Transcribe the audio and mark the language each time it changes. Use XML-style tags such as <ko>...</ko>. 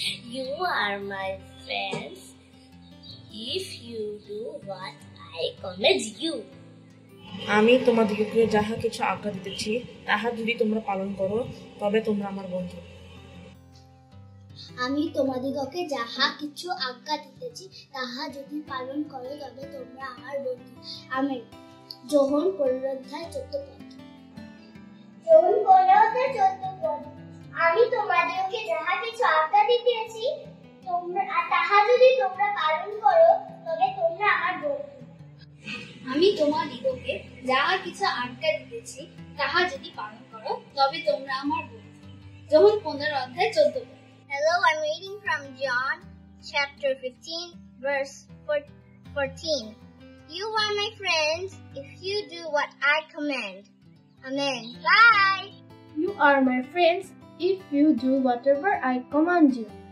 <en>You are my friends if you do what I command you.</en> <bn>আমি তোমাদিগকে যাহা কিছু আজ্ঞা দিতেছি তাহা যদি তোমরা পালন করো তবে তোমরা আমার বন্ধু। আমি তোমাদিগকে যাহা কিছু আজ্ঞা দিতেছি তাহা যদি পালন করো তবে তোমরা আমার বন্ধু। আমেন। যোহন 15 অধ্যায় 14 পদ। যোহন 15 অধ্যায় 14 পদ। আমি তোমাদিগকে যাহা কিছু আজ্ঞা দিতেছি তাহা যদি তোমরা পালন করো তবে তোমরা আমার বন্ধু। আমি তোমাদিগকে যাহা কিছু আজ্ঞা দিতেছি তাহা যদি পালন করো তবে তোমরা আমার বন্ধু। যোহন 15 অধ্যায় 14 পদ।</bn> <en>Hello, I'm reading from John chapter 15 verse 14. You are my friends if you do what I command. Amen. Bye. You are my friends if you do whatever I command you.</en>